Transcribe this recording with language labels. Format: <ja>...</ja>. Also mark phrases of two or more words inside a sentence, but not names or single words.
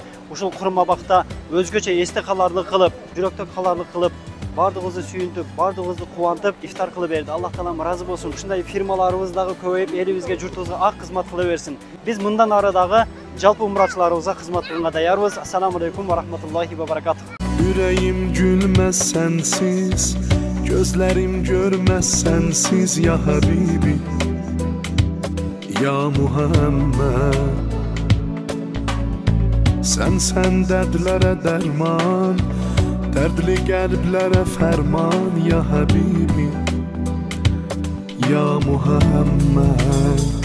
<ky>Ушул Турмабакта өзгөчө эсте каларлык кылып, жүрөктө каларлык кылып, бардыгыбызды сүйүнтүп, бардыгыбызды кубантып, ифтар кылып берди. Аллах Таалам ыраазы болсун. Ушундай фирмаларыбыз дагы көбөйүп, элибизге, журтубузга ак кызмат кыла берсин. Биз мындан ары дагы жалпы умрачыларыбызга кызмат кылганга даярбыз.</ky> <ar>السلام عليكم ورحمة الله وبركاته.</ar> <tr>Yüreğim gülmez sensiz, gözlerim görmez sensiz</tr> <ar>يا حبيبي يا محمد.</ar> <tr>Sen dertlere derman, dertli kalplere ferman</tr> <ar>يا حبيبي يا محمد.</ar>